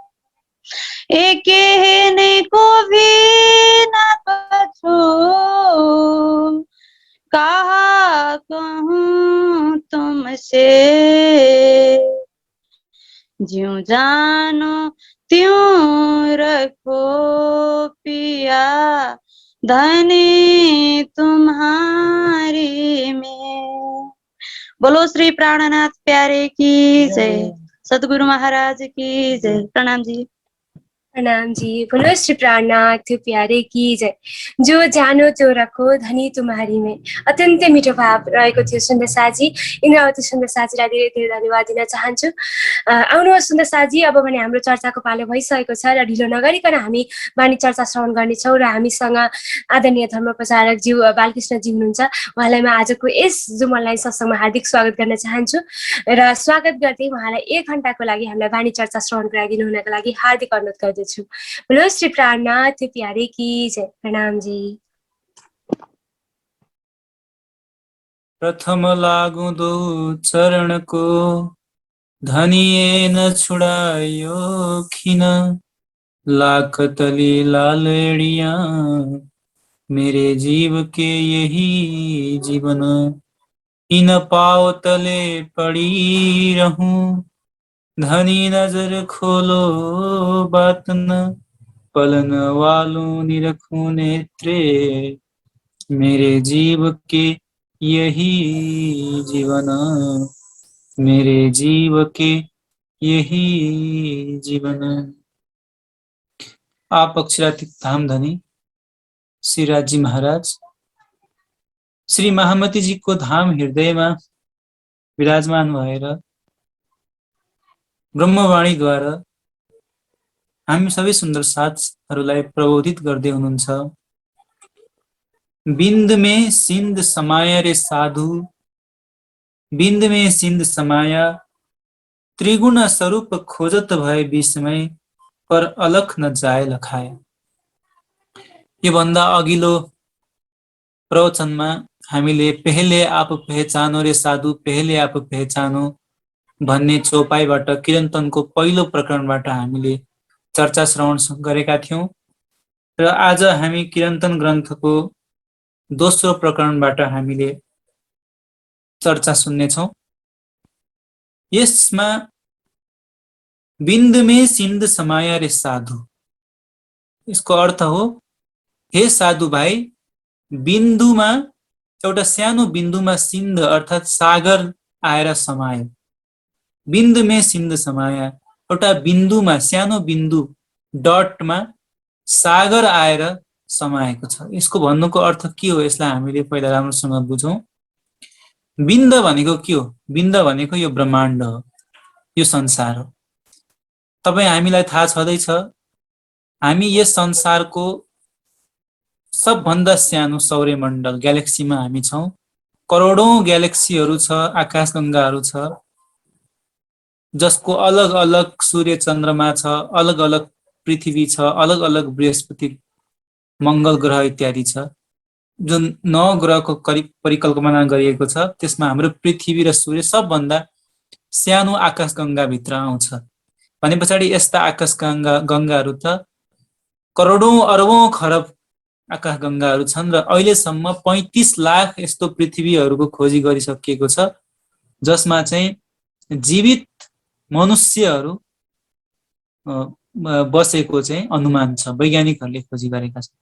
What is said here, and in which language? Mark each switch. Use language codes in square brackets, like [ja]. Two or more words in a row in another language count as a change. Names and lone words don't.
[hi] एक ने को भी न कछु, कहा कहूँ तुमसे, ज्यों जानो त्यों रखो पिया धनी तुम्हारी में। बोलो श्री प्राणनाथ प्यारे की जय, सदगुरु महाराज की जय। प्रणाम जी। प्रणाम जी। बोलो श्री प्राणनाथ प्यारे की जय। जो जानो त्यो रखो धनी तुम्हारी में। [ne] अत्यन्तै मिठो भाव रहेको थियो सुन्दर साजी। इन्द्रावती सुन्दर साजीलाई धेरै धेरै धन्यवाद दिन चाहन्छु। आउनुहोस् सुन्दर साजी, अब भने हाम्रो चर्चाको पालो भइसकेको छ र ढिलो नगरिकन हामी वाणी चर्चा श्रवण गर्नेछौँ र हामीसँग आदरणीय धर्म प्रचारक ज्यू बालकृष्णजी हुनुहुन्छ। उहाँलाई म आजको यस जुम अनलाइन सत्सङ्गमा हार्दिक स्वागत गर्न चाहन्छु र स्वागत गर्दै उहाँलाई 1 घण्टाको लागि हामीलाई वाणी चर्चा श्रवण गराइदिनु हुनको लागि हार्दिक अनुरोध गर्दछु। [hi] बोलो श्री प्राणनाथ प्यारे की जय। प्रणाम जी। प्रथम लागुदो चरणको, धनिए न छुड़ायो खिन, लाख तली लालड़ियाँ मेरे जीव के यही जीवन। इन पाव तले पड़ी रहूं, धनी नजर खोलो बात न, पलन वालों निरखूं नेत्रे मेरे जीव के यही जीवन। मेरे जीव के यही जीवन। [ne] आप अक्षरातीत धाम धनी श्री राजी महाराज श्री महामती जी को धाम हृदयमा विराजमान भएर ब्रह्मवाणीद्वारा हामी सबै सुन्दर साथहरूलाई प्रबोधित गर्दै हुनुहुन्छ। [hi] बिंद में सिंध समाया रे साधु, बिंद में सिंध समाया, त्रिगुण स्वरूप खोजत भए विस्मय, पर अलख न जाए लखाए। [ne] यो भन्दा अघिल्लो प्रवचनमा हामीले [hi] पहले आप पहचानो रे साधु, पहले आप पहचानो [ne] भन्ने चौपाईबाट किरन्तनको पहिलो प्रकरणबाट हामीले चर्चा श्रवण गरेका थियौं र आज हामी किरन्तन ग्रन्थको दोस्रो प्रकरणबाट हामीले चर्चा सुन्नेछौं। यसमा [hi] बिंद में सिंध समाया रे साधु, [ne] यसको अर्थ हो हे साधु भाइ, बिन्दुमा एउटा सानो बिन्दुमा सिन्ध अर्थात् सागर आएर समायो। [hi] बिंद में सिंध समाया, [ne] एउटा बिन्दुमा सानो बिन्दु डटमा सागर आएर समाएको छ। यसको भन्नुको अर्थ के हो, यसलाई हामीले पहिला राम्रोसँग बुझौं। बिन्द भनेको के हो? बिन्द भनेको यो ब्रह्माण्ड हो, यो संसार हो। तपाई हामीलाई थाहा छँदैछ, हामी यस संसारको सबभन्दा सानो सौर्यमण्डल ग्यालेक्सीमा हामी छौं। करोडौं ग्यालेक्सीहरू छ, आकाशगंगाहरू छ, जसको अलग अलग सूर्य चन्द्रमा छ, अलग अलग पृथ्वी छ, अलग अलग बृहस्पति मंगल ग्रह इत्यादि छ। जुन 9 ग्रहको परिकल्पना गरिएको छ, त्यसमा हाम्रो पृथ्वी र सूर्य सबभन्दा सानो आकाशगंगा भित्र आउँछ। भनेपछि यस्ता आकाशगंगाहरू त करोडौं अरबौं खरब आकाशगंगाहरू छन् र अहिलेसम्म 35 लाख यस्तो पृथ्वीहरूको खोजी गरिसकिएको छ, जसमा चाहिँ जीवित मनुष्यहरू बसेको चाहिँ अनुमान छ, वैज्ञानिकहरूले खोजी गरेका छन्।